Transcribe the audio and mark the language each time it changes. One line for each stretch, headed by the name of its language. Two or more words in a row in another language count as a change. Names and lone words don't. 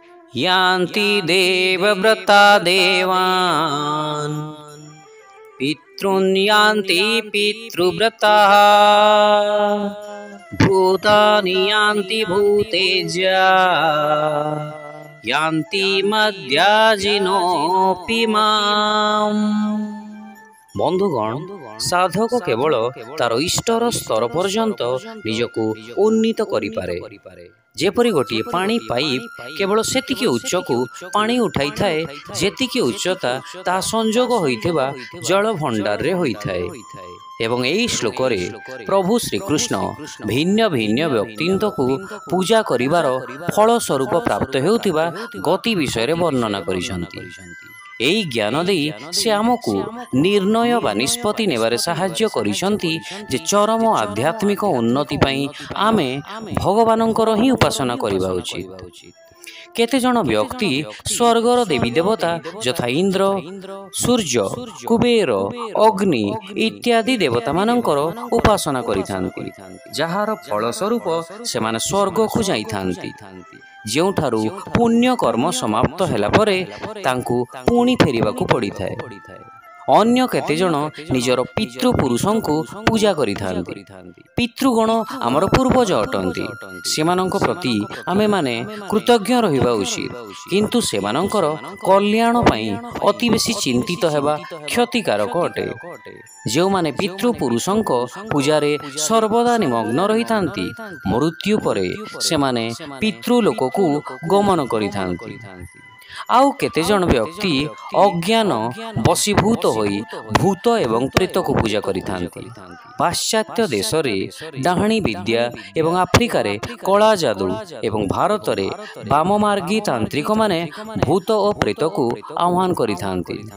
Sanskrit: यान्ति देवव्रता देवान् पितॄन् यान्ति पितृव्रताः भूतानि यान्ति भूतेज्या यान्ति मद्याजिनोऽपि माम्।
Odia: ବନ୍ଧୁଗଣ, ସାଧକ କେବଳ ତାର ଇଷ୍ଟର ସ୍ତର ପର୍ଯ୍ୟନ୍ତ ନିଜକୁ ଉନ୍ନୀତ କରିପାରେ। ଯେପରି ଗୋଟେ ପାଣି ପାଇପ କେବଳ ସେତିକି ଉଚ୍ଚକୁ ପାଣି ଉଠାଇ ଥାଏ ଯେତିକି ଉଚ୍ଚତା ତା ସଂଯୋଗ ହୋଇଥିବା ଜଳ ଭଣ୍ଡାର ରେ ହୋଇଥାଏ। ଏବଂ ଏହି ଶ୍ଳୋକ ରେ ପ୍ରଭୁ ଶ୍ରୀକୃଷ୍ଣ ଭିନ୍ନ ଭିନ୍ନ ବ୍ୟକ୍ତିଙ୍କୁ ପୂଜା କରିବାର ଫଳ ସ୍ୱରୂପ ପ୍ରାପ୍ତ ହେଉଥିବା ଗତି ବିଷୟ ରେ ବର୍ଣ୍ଣନା କରିଛନ୍ତି। ଏହି ଜ୍ଞାନ ଦେଇ ସେ ଆମକୁ ନିର୍ଣ୍ଣୟ ବା ନିଷ୍ପତ୍ତି ନେବାରେ ସାହାଯ୍ୟ କରିଛନ୍ତି ଯେ ଚରମ ଆଧ୍ୟାତ୍ମିକ ଉନ୍ନତି ପାଇଁ ଆମେ ଭଗବାନଙ୍କର ହିଁ ଉପାସନା କରିବା ଉଚିତ। କେତେ ଜଣ ବ୍ୟକ୍ତି ସ୍ୱର୍ଗର ଦେବୀ ଦେବତା ଯଥା ଇନ୍ଦ୍ର, ସୂର୍ଯ୍ୟ, କୁବେର, ଅଗ୍ନି ଇତ୍ୟାଦି ଦେବତା ମାନଙ୍କର ଉପାସନା କରିଥାନ୍ତି, ଯାହାର ଫଳ ସ୍ୱରୂପ ସେମାନେ ସ୍ୱର୍ଗ କୁ ଯାଇଥାନ୍ତି। ଯେଉଁଠାରୁ ପୁଣ୍ୟ କର୍ମ ସମାପ୍ତ ହେଲା ପରେ ତାଙ୍କୁ ପୁଣି ଫେରିବାକୁ ପଡ଼ିଥାଏ। ଅନ୍ୟ କେତେ ଜଣ ନିଜର ପିତୃପୁରୁଷଙ୍କୁ ପୂଜା କରିଥାନ୍ତି। ପିତୃଗଣ ଆମର ପୂର୍ବଜ ଅଟନ୍ତି, ସେମାନଙ୍କ ପ୍ରତି ଆମେ ମାନେ କୃତଜ୍ଞ ରହିବା ଉଚିତ। କିନ୍ତୁ ସେମାନଙ୍କର କଲ୍ୟାଣ ପାଇଁ ଅତି ବେଶୀ ଚିନ୍ତିତ ହେବା କ୍ଷତିକାରକ ଅଟେ। ଯେଉଁ ମାନେ ପିତୃପୁରୁଷଙ୍କ ପୂଜାରେ ସର୍ବଦା ନିମଗ୍ନ ରହିଥାନ୍ତି, ମୃତ୍ୟୁ ପରେ ସେମାନେ ପିତୃଲୋକକୁ ଗମନ କରିଥାନ୍ତି। ଆଉ କେତେ ଜଣ ବ୍ୟକ୍ତି ଅଜ୍ଞାନ ବଶୀଭୂତ ହୋଇ ଭୂତ ଏବଂ ପ୍ରେତ କୁ ପୂଜା କରିଥାନ୍ତି। ପାଶ୍ଚାତ୍ୟ ଦେଶ ରେ ଡାହାଣୀ ବିଦ୍ୟା ଏବଂ ଆଫ୍ରିକା ରେ କଳା ଯାଦୁ ଏବଂ ଭାରତ ରେ ବାମମାର୍ଗୀ ତାନ୍ତ୍ରିକ ମାନେ ଭୂତ ଓ ପ୍ରେତ କୁ ଆହ୍ୱାନ କରିଥାନ୍ତି।